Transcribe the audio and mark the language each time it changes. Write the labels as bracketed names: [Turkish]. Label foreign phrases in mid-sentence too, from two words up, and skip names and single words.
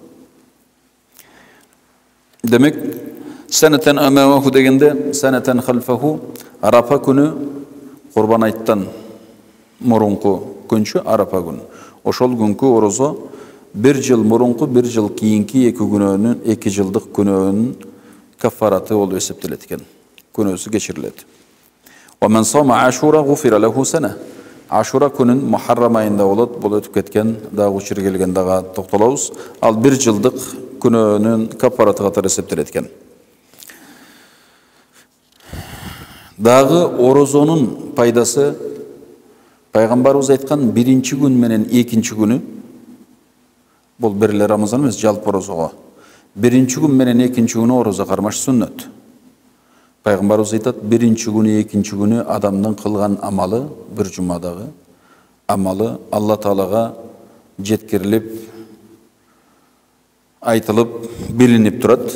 [Kyrgyz] Демек, [Arabic] سنة أمامه [Kyrgyz] дегенде, [Arabic] سنة خلفه [Kyrgyz] Арафа күнү Курбан айттан мурунку күнчү Арафа күнү. Ошол күнкү орозо bir жыл мурунку, bir жыл кийинки 2 күнөөнүн, 2 жылдык күнөөнүн кафараты болуп эсептелет экен. Күнөөсү кечирилет. [Arabic] ومن صام عاشوراء غفر له سنة. [Kyrgyz] Ashura күнүн Muharram айында болот, бул өтүп кеткен, дагы учур келген дагы токтолобуз. Ал 1 жылдык күнөөнүн кафараты катары эсептелет экен. Дагы орозонун пайдасы пайгамбарыбыз айткан 1-чи күн менен 2-чи күнү, [Kazakh] бұл бірлі Рамазан емес, жалпы орозого. [Kyrgyz] 1-чи күн менен 2-чи күнү орозо кармаш сүннөт. Пайгамбарыбыз айтат, 1-чи күнү, 2-чи күнү адамдын кылган амалы, bir жумадагы амалы Алла Таалага жеткирилип, айтылып, билинип турат.